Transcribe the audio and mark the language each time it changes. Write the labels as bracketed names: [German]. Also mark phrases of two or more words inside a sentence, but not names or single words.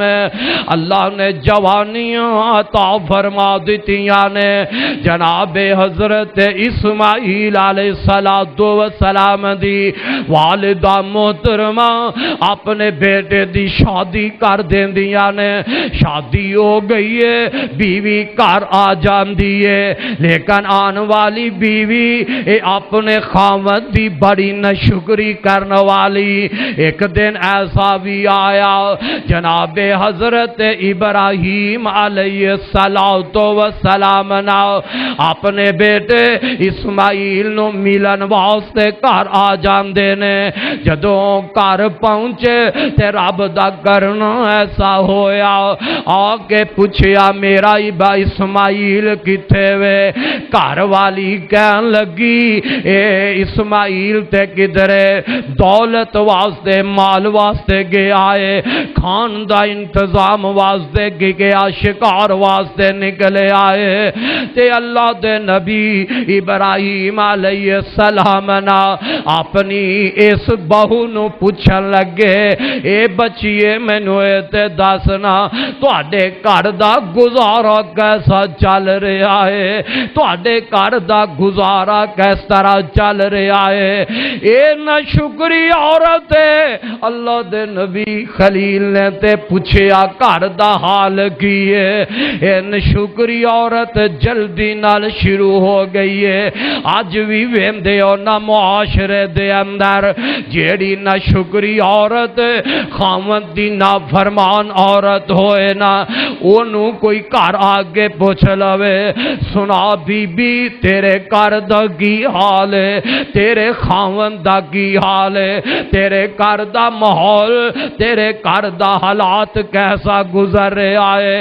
[Punjabi] ہے، اللہ نے جوانیاں عطا فرما دیتیاں نے، جناب حضرت اسماعیل [Arabic] علیہ السلام [Punjabi] دی والدہ محترمہ اپنے بیٹے دی شادی کر دین دیا نے، شادی ہو گئی ہے، بیوی گھر آ جاندی ہے، لیکن آن والی بیوی اپنے خاوند دی بڑی ناشکری کرن والی۔ ایک دن ایسا بھی آیا جناب حضرت ابراہیم [Arabic] علیہ السلام [Punjabi] نے اپنے بیٹے اسماعیل نو ملن واسطے گھر آ جاندے نے، جدوں گھر پہنچے تے رب دا کرنا ایسا ہویا، آ کے پوچھیا میرا اسماعیل کتے وے؟ گھر والی کہن لگی اے اسماعیل تے کدرے دولت واسطے مال واسطے گیا ہے، کھان دا انتظام واسطے گیا، شکار واسطے نکلے آئے تے اللہ دے نبی ابراہیم [Arabic] علیہ السلام [Punjabi] نا اپنی اس بہو نو پوچھن لگے اے بچیے مینوں تے دسنا تواڈے گھر دا گزارا کیسا چل رہا ہے، تواڈے گھر دا گزارا کس طرح چل رہا ہے؟ اے ناشکری عورت ہے۔ اللہ دے نبی خلیل نے تے پوچھیا گھر دا حال کی ہے؟ اے ناشکری عورت جلدی نال شروع ہو گئی ہے۔ آج بھی ویندے ہو نا معاشرے دے اندر جیڑی ناشکری عورت خاوند دی نافرمان عورت ہوئے نا، انہوں کوئی گھر آگے پوچھ لوے سنا بی بی تیرے گھر دا کی حال ہے، تیرے خاوند دا کی حال ہے، تیرے گھر دا ماحول، تیرے گھر دا حالات کیسا گزر رہا ہے؟